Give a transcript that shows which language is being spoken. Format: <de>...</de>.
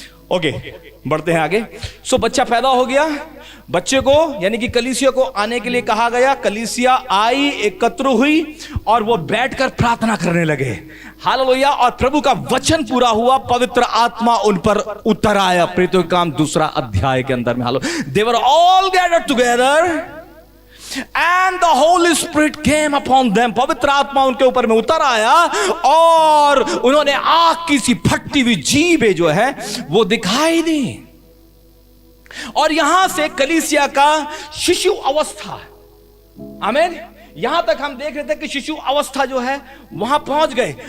<hi>Okay, बढ़ते हैं आगे। सो बच्चा पैदा हो गया, बच्चे को यानी कि कलीसिया को आने के लिए कहा गया। कलीसिया आई, एकत्र हुई और वो बैठकर प्रार्थना करने लगे। हालेलुया। और प्रभु का वचन पूरा हुआ, पवित्र आत्मा उन पर उतर आया। प्रेरितों के काम 2 अध्याय के अंदर में।</hi> <en>हालो, they were all gathered together and the Holy Spirit came upon them।</en> <hi>पवित्र आत्मा उनके ऊपर में उतर आया और उन्होंने आग की सी फटती हुई जीभें जो है वो दिखाई दी। और यहां से कलीसिया का शिशु अवस्था, आमीन, यहां तक हम देख रहे थे कि शिशु अवस्था जो है वहां पहुंच गए।</hi>